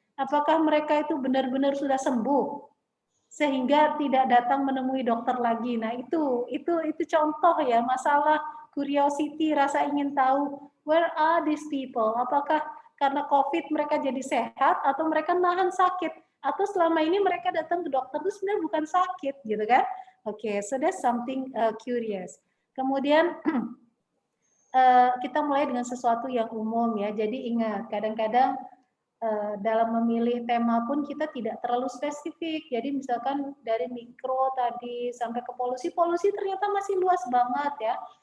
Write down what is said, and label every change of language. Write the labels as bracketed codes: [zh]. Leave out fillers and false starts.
[id] Apakah mereka itu benar-benar sudah sembuh sehingga tidak datang menemui dokter lagi? Nah, itu contoh ya, masalah curiosity, rasa ingin tahu, [en] where are these people? [id] Apakah karena COVID mereka jadi sehat atau mereka nahan sakit? Atau selama ini mereka datang ke dokter itu sebenarnya bukan sakit, gitu kan? [en] Oke, so that's something curious. [id] Kemudian kita mulai dengan sesuatu yang umum ya. Jadi ingat, kadang-kadang dalam memilih tema pun kita tidak terlalu spesifik. Jadi misalkan dari mikro tadi sampai ke polusi ternyata masih luas banget ya.